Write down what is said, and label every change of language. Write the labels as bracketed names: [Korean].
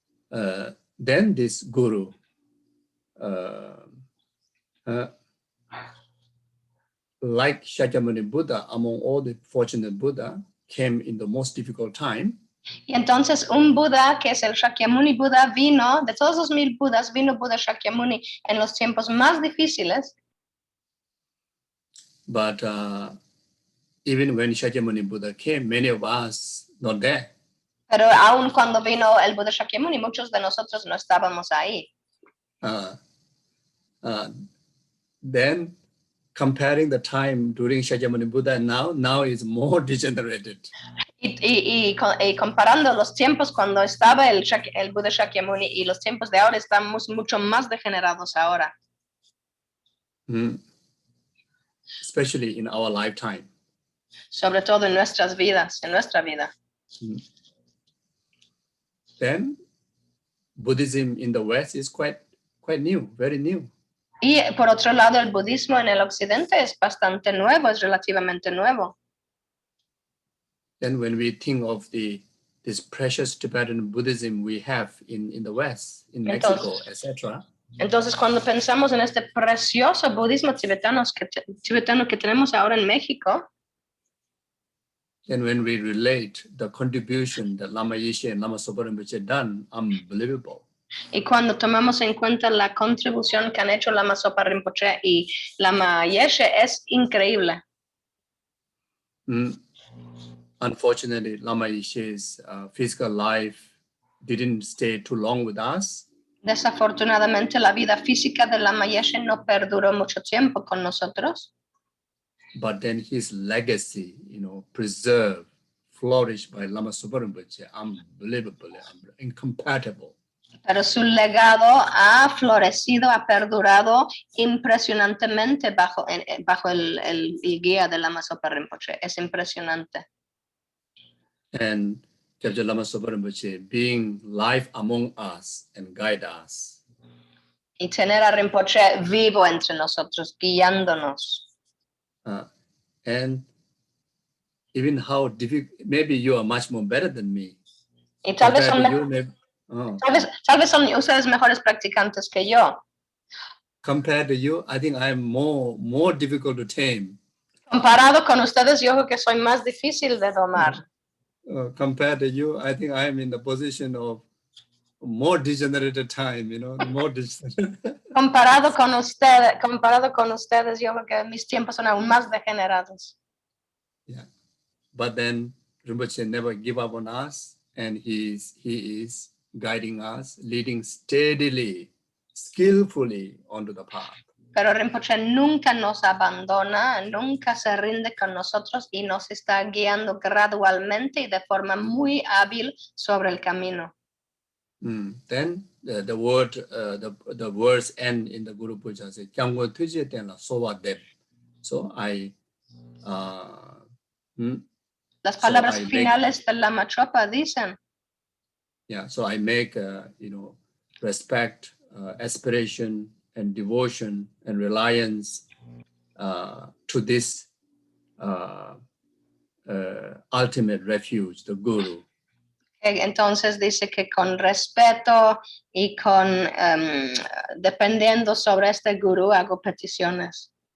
[English] Then this guru, like Shakyamuni Buddha, among all the fortunate Buddha, came in the most difficult time. [Spanish] Y entonces un Buda, que es el Shakyamuni Buda, vino, de todos los 1,000 Budas, vino Buda Shakyamuni en los tiempos más difíciles. [English] But even when Shakyamuni Buddha came, many of us not there. [Spanish] Pero aún cuando vino el Buda Shakyamuni, muchos de nosotros no estábamos ahí. [English] Then comparing the time during Shakyamuni Buddha and now is more degenerated. [Spanish] Y comparando los tiempos cuando estaba el Buda Shakyamuni y los tiempos de ahora, estamos mucho más degenerados ahora. [English] Especially in our lifetime. [Spanish] Sobre todo en nuestras vidas, en nuestra vida. [English] Then Buddhism in the West is quite new, very new. [Spanish] Y por otro lado, el budismo en el occidente es bastante nuevo, es relativamente nuevo. [English] Then when we think of this precious Tibetan Buddhism we have in the West, in Mexico, etc. [Spanish] Entonces, cuando pensamos en este precioso budismo tibetano que tenemos ahora en México, [English] and when we relate the contribution that Lama Yeshe and Lama Zopa Rinpoche done, unbelievable. [Spanish] Y cuando tomamos en cuenta la contribución que han hecho Lama Zopa Rinpoche y Lama Yeshe, es increíble. [English] Unfortunately, Lama Yeshe's physical life didn't stay too long with us. [Spanish] Desafortunadamente, la vida física de Lama Yeshe no perduró mucho tiempo con nosotros. [English] But then his legacy, preserved, flourished by Lama Zopa Rinpoche, unbelievably, incompatible. [Spanish] Pero su legado ha florecido, ha perdurado impresionantemente bajo el guía de Lama Zopa Rinpoche. Es impresionante. [English] And Kyabje Lama Zopa Rinpoche being live among us and guide us. [Spanish] Y tener a Rinpoche vivo entre nosotros, guiándonos. [English] And even how difficult, maybe you are much more better than me. [Spanish] Y tal vez [English] Compared to you, [Spanish] son ustedes mejores practicantes que yo. [English] compared to you, I think I am more difficult to tame. [Spanish] Comparado con ustedes, yo creo que soy más difícil de domar. [English] Compared to you, I think I am in the position of more degenerated time, more degenerated. [Spanish] Comparado con ustedes, yo creo que mis tiempos son aún más degenerados. [English] Yeah, but then Rinpoche never give up on us, and he is guiding us, leading steadily, skillfully onto the path. [Spanish] Pero Rinpoche nunca nos abandona, nunca se rinde con nosotros y nos está guiando gradualmente y de forma muy hábil sobre el camino. [English] Then the words end in the Guru Puja say, [Tibetan] "Kyanggo tuje tenla sowa deb." [English] So [Spanish] Las palabras finales del Lama Zopa dicen. [English] Yeah, so I make respect, aspiration, and devotion and reliance to this ultimate refuge, the Guru. [Spanish] Entonces dice que con respeto y con dependiendo sobre este gurú hago peticiones.